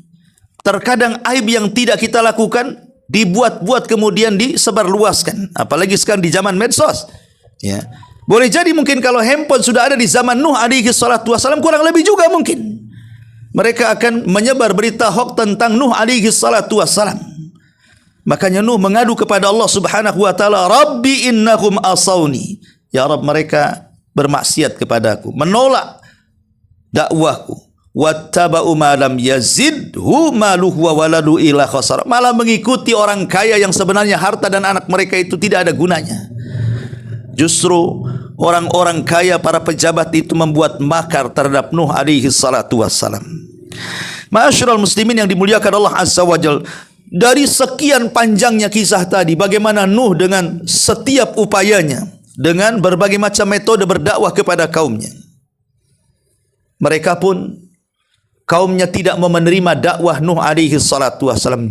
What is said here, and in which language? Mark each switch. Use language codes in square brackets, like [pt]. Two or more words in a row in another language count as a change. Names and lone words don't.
[id] Terkadang aib yang tidak kita lakukan dibuat-buat kemudian disebarluaskan. Apalagi sekarang di zaman medsos. Ya. Boleh jadi mungkin kalau handphone sudah ada di zaman Nuh [ar] عليه الصلاة والسلام, [id] kurang lebih juga mungkin mereka akan menyebar berita hoax tentang Nuh [ar] عليه الصلاة والسلام. [id] Makanya Nuh mengadu kepada Allah [ar] سبحانه وتعالى, رب إنهم عصوني. [id] Ya Rabb, mereka bermaksiat kepadaku, menolak dakwahku. [ar] واتبعوا من لم يزده ماله وولده إلا خسارا. [id] Malah mengikuti orang kaya yang sebenarnya harta dan anak mereka itu tidak ada gunanya. Justru orang-orang kaya, para pejabat itu membuat makar terhadap Nuh [ar] عليه الصلاة والسلام. معاشر المسلمين [id] yang dimuliakan Allah [ar] عز وجل, [id] dari sekian panjangnya kisah tadi, bagaimana Nuh dengan setiap upayanya, dengan berbagai macam metode berdakwah kepada kaumnya, mereka pun, kaumnya tidak mau menerima dakwah Nuh [ar] عليه الصلاة والسلام.